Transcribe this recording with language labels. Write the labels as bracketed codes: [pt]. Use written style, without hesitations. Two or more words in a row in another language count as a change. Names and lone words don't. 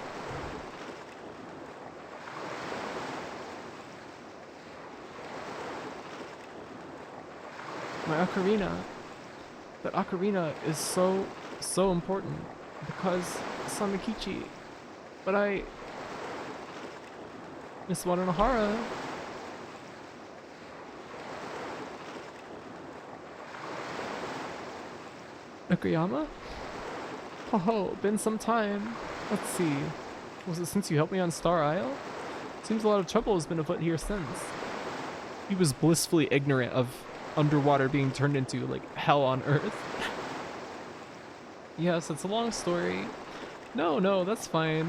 [en] My ocarina. That ocarina is so important. Because Samakichi. But I... Miss Wadanohara. Nakayama? Ho ho, been some time. Let's see. Was it since you helped me on Star Isle? Seems a lot of trouble has been afoot here since. He was blissfully ignorant of underwater being turned into, like, hell on Earth. Yes, it's a long story. No, that's fine.